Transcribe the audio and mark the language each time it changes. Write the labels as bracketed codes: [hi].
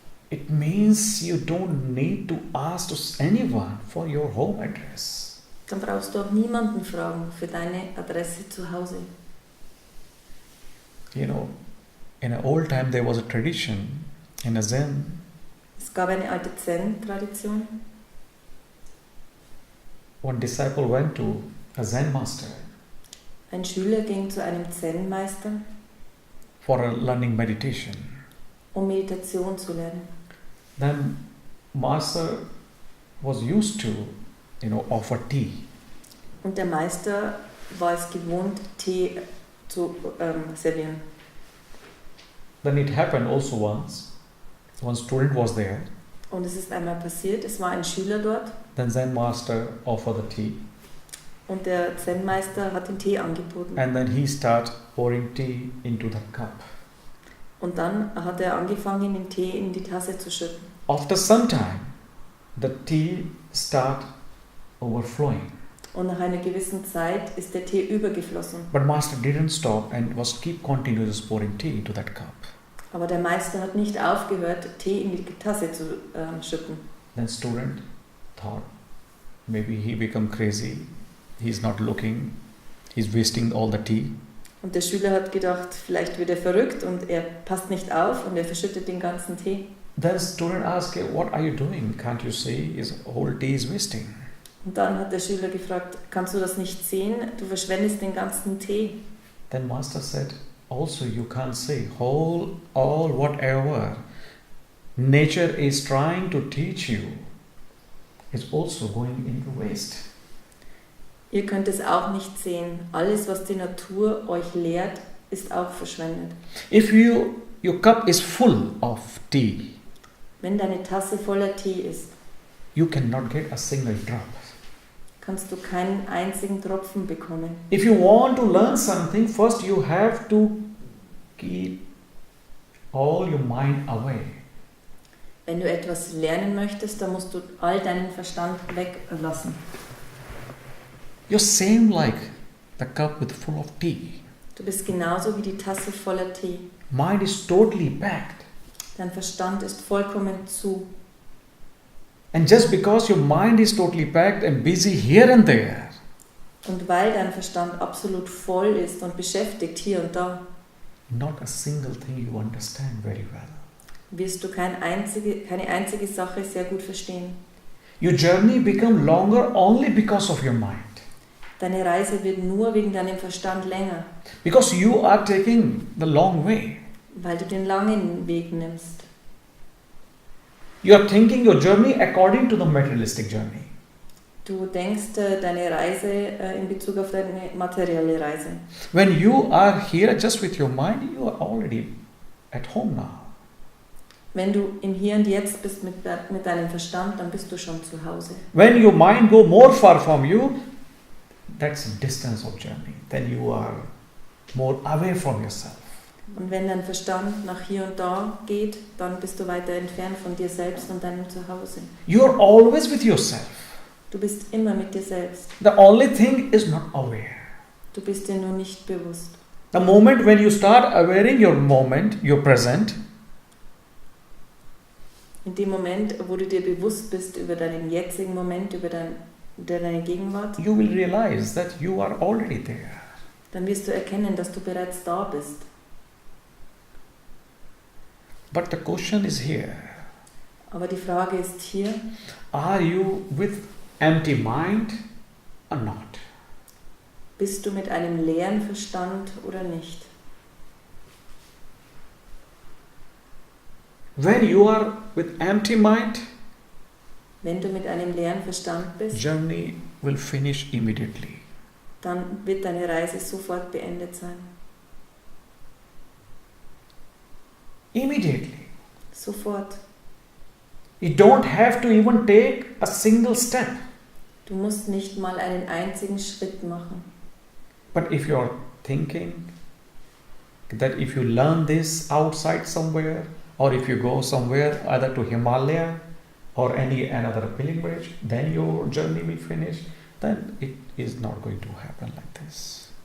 [en] it means you don't need to ask to anyone for your home address. [de] dann brauchst du auch niemanden fragen für deine Adresse zu Hause. [en] You know, in an old time there was a tradition in a Zen. [de] Es gab eine alte Zen-Tradition. [en] One disciple went to a Zen master [de] Ein Schüler ging zu einem Zen-Meister, [en] for a learning meditation. [de] um Meditation zu lernen. [en] Then master was used to, offer tea. [de] Und der Meister war es gewohnt, Tee zu servieren. [en] Then it happened also once. One student was there. [de] Und es ist einmal passiert, es war ein Schüler dort [en] Then Zen master offered the tea. [de] und der Zen-Meister hat den Tee angeboten. [en] And then he started pouring tea into the cup. [de] Und dann hat er angefangen, den Tee in die Tasse zu schütten. [en] After some time, the tea started overflowing. [de] Und nach einer gewissen Zeit ist der Tee übergeflossen. [en] But master didn't stop and was keep continuous pouring tea into that cup. [de] Aber der Meister hat nicht aufgehört, Tee in die Tasse zu schütten. [en] Then student thought, maybe he become crazy. He's not looking. He's wasting all the tea. [de] Und der Schüler hat gedacht, vielleicht wird er verrückt und er passt nicht auf und er verschüttet den ganzen Tee. [en] Then student asked, what are you doing? Can't you see his whole tea is wasting? [de] Und dann hat der Schüler gefragt, kannst du das nicht sehen? Du verschwendest den ganzen Tee. [en] Then master said, also you can't see all whatever nature is trying to teach you is also going into waste. [de] Ihr könnt es auch nicht sehen. Alles, was die Natur euch lehrt, ist auch verschwendet. [en] If your cup is full of tea, [de] Wenn deine Tasse voller Tee ist, [en] you cannot get a single drop. [de] kannst du keinen einzigen Tropfen bekommen. [en] If you want to learn something, first you have to keep all your mind away. [de] Wenn du etwas lernen möchtest, dann musst du all deinen Verstand weglassen. [en] You're same like the cup with full of tea. [de] Du bist genauso wie die Tasse voller Tee. [en] Mind is totally packed. [de] Dein Verstand ist vollkommen zu. [en] And just because your mind is totally packed and busy here and there, [de] Und weil dein Verstand absolut voll ist und beschäftigt hier und da, [en] not a single thing you understand very well. [de] wirst du keine einzige Sache sehr gut verstehen. [en] Your journey become longer only because of your mind. [de] Deine Reise wird nur wegen deinem Verstand länger, [en] Because you are taking the long way. [de] weil du den langen Weg nimmst. [en] You are thinking your journey according to the materialistic journey. [de] Du denkst deine Reise in Bezug auf deine materielle Reise. [en] When you are here just with your mind, you are already at home now. [de] Wenn du im Hier und Jetzt bist mit deinem Verstand, dann bist du schon zu Hause. [en] When your mind go more far from you, that's a distance of journey. Then you are more away from yourself. [de] Und wenn dein Verstand nach hier und da geht, dann bist du weiter entfernt von dir selbst und deinem Zuhause. [en] You are always with yourself. [de] Du bist immer mit dir selbst. [en] The only thing is not aware. [de] Du bist dir nur nicht bewusst. [en] The moment when you start awareing your moment, your present, [de] In dem Moment, wo du dir bewusst bist über deinen jetzigen Moment, über deine Gegenwart, [en] you will realize that you are already there. [de] dann wirst du erkennen, dass du bereits da bist. [en] But the question is here. [de] Aber die Frage ist hier, [en] Are you with empty mind or not? [de] bist du mit einem leeren Verstand oder nicht? [en] When you are with empty mind, [de] Wenn du mit einem leeren Verstand bist, [en] journey will finish immediately. [de] dann wird deine Reise sofort beendet sein. [en] Immediately. [de] Sofort. [en] You don't have to even take a single step. [de] Du musst nicht mal einen einzigen Schritt machen. [en] But if you are thinking that if you learn this outside somewhere, or if you go somewhere either to Himalaya or any another pilgrimage, then your journey will finish, then it is not going to happen like this.